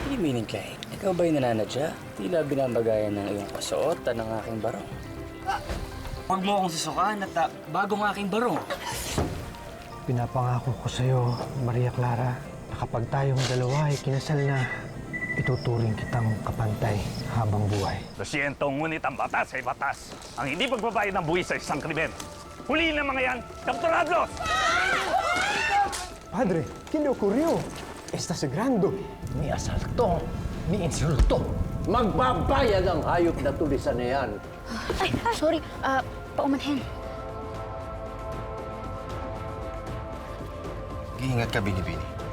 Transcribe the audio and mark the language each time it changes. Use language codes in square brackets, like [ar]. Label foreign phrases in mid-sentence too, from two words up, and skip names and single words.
[tl] Bining Clay, ikaw ba'y nananadya? Tila binabagayan ng iyong kasuotan ng aking barong. Huwag mo akong susukan at bagong aking barong. Pinapangako ko sa'yo, Maria Clara, na kapag tayong dalawa ay kinasal na, ituturing kitang kapantay habang buhay. [es] Lo siento, [tl] ngunit ang batas ay batas. Ang hindi pagbabayad ng buwis sa isang krimen. Huliin ng mga yan, kapturadlos! [es] Padre, ¿qué le ocurrió? Está sagrando. Ni asalto, ni insulto. [tl] Magbabayad ang hayop na tulisan na yan. Ay, sorry. Paumanhin. Iingat ka, Binibini.